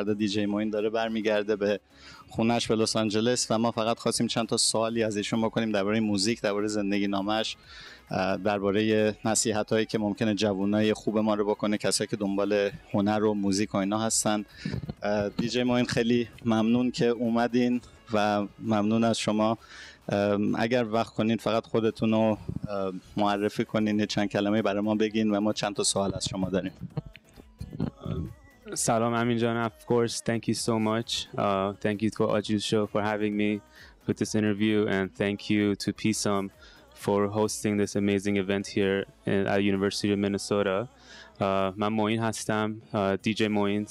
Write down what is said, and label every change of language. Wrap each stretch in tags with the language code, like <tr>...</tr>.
<fa>فردا دیجی موین داره برمیگرده به خونش به لس آنجلس و ما فقط خواستیم چند تا سوالی از ایشون بکنیم درباره موزیک، درباره زندگی نامش، درباره نصیحتایی که ممکنه جوانای خوب ما رو بکنه، کسایی که دنبال هنر و موزیک و اینا هستن. دیجی موین خیلی ممنون که اومدین و ممنون از شما. اگر وقت کنین فقط خودتون رو معرفی کنین، چند کلمه برای ما بگین و ما چند تا سوال از شما داریم.</fa> <en>Salam Amin Jan, of course. Thank you so much. Thank you to Aju's show for having me with this interview, and thank you to PSUM for hosting this amazing event here at University of Minnesota.</en> <fa>من موین هستم، DJ Moin.</fa>